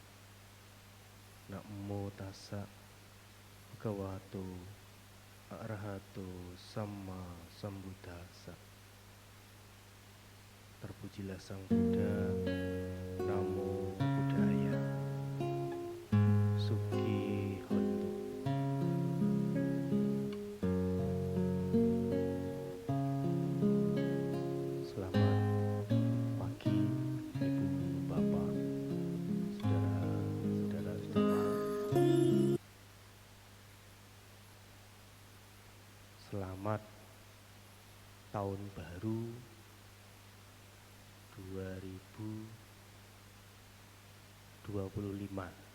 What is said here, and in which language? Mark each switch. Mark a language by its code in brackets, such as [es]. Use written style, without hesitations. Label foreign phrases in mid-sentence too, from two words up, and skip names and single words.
[pi] Namo tassa bhagavato arahato samma sambuddhassa. [id] Terpujilah Sang Buddha. [pi] Namo Buddhaya. Suki Hontu. [id] Selamat pagi Ibu Bapak, saudara-saudara semua. Selamat tahun baru 2025.